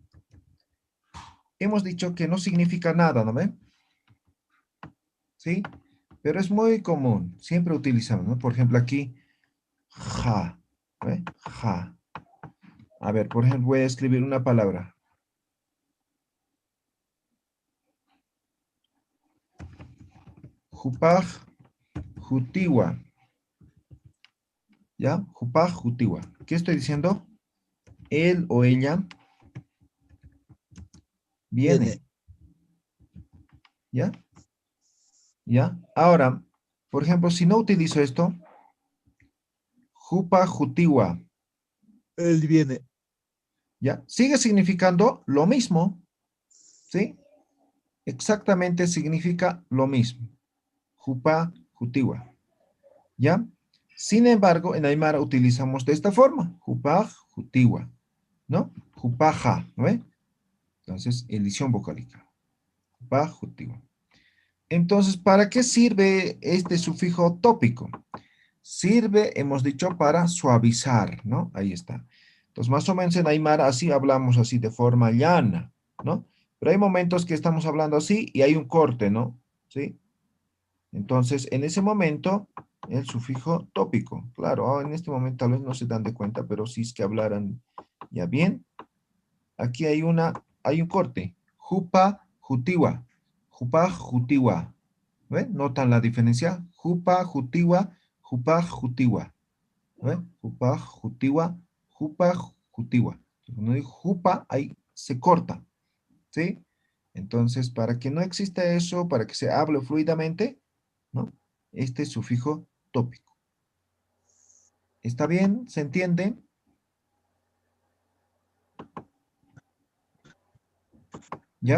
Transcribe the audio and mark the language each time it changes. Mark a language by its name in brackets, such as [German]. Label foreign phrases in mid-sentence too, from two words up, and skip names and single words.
[Spanish] Hemos dicho que no significa nada, ¿no ve? ¿Sí? Pero es muy común. Siempre utilizamos, ¿no? Por ejemplo, aquí, ja. ¿Ve? Ja. A ver, por ejemplo, voy a escribir una palabra. [Aymara] Jupaj, jutiwa. ¿Ya? Jupaj, jutiwa. [Spanish] ¿Qué estoy diciendo? Él o ella viene. ¿Ya? ¿Ya? Ahora, por ejemplo, si no utilizo esto, [Aymara] jupa, jutiwa. [Spanish] Él viene. ¿Ya? Sigue significando lo mismo. ¿Sí? Exactamente significa lo mismo. [Aymara] Jupa, jutiwa. [Spanish] ¿Ya? Sin embargo, en Aymara utilizamos de esta forma. [Aymara] Jupaj, jutiwa. ¿No? Jupaja. [Spanish] ¿No ve? Entonces, edición vocálica. [Aymara] Jupaj, jutiwa. [Spanish] Entonces, ¿para qué sirve este sufijo tópico? Sirve, hemos dicho, para suavizar, ¿no? Ahí está. Entonces, más o menos en Aymara así hablamos así de forma llana, ¿no? Pero hay momentos que estamos hablando así y hay un corte, ¿no? ¿Sí? Entonces, en ese momento, el sufijo tópico. Claro, en este momento tal vez no se dan de cuenta, pero si es que hablaran ya bien. Aquí hay un corte. [Aymara] Jupa, jutiwa. Jupa, jutiwa. [Spanish] ¿Ven? ¿Notan la diferencia? [Aymara] Jupa, jutiwa, jupa, jutiwa. [Spanish] ¿Ven? [Aymara] Jupa, jutiwa, jupa, jutiwa. [Spanish] Cuando digo jupa, ahí se corta. ¿Sí? Entonces, para que no exista eso, para que se hable fluidamente, ¿no? Este sufijo tópico. ¿Está bien? ¿Se entiende? ¿Ya?